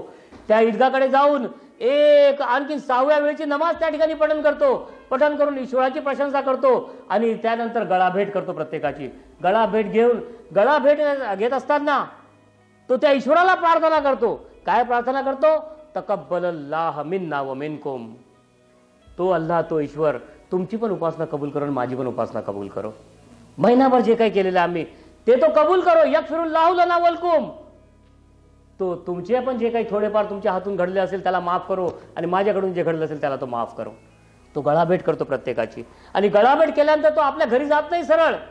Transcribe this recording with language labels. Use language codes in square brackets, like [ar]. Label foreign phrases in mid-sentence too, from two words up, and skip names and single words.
[mr] त्या ईदगाकडे जाऊन एक आणखी 6व्या वेळची नमाज त्या ठिकाणी पठण करून ईश्वराची प्रशंसा करतो आणि त्यानंतर गळाभेट करतो. प्रत्येकाची गळाभेट घेत असताना तो त्या ईश्वराला प्रार्थना करतो. काय प्रार्थना करतो? [ar] تقبل الله منا ومنكم. [mr] तो अल्लाह, तो ईश्वर तुमची पण उपासना कबूल करो, माझी पण उपासना कबूल करो. महिनाभर जे काही केलेलं आम्ही ते तो कबूल करो. [ar] يغفر الله لنا ولكم. [mr] तो तुमचे पण जे काही थोडेफार तुमच्या हातून घडले असेल त्याला माफ करो आणि माझ्याकडून जे घडलं असेल त्याला तो माफ करो. तो गळाभेट करतो प्रत्येकाची. आणि गळाभेट केल्यानंतर तो आपल्या घरी जात नाही सरळ.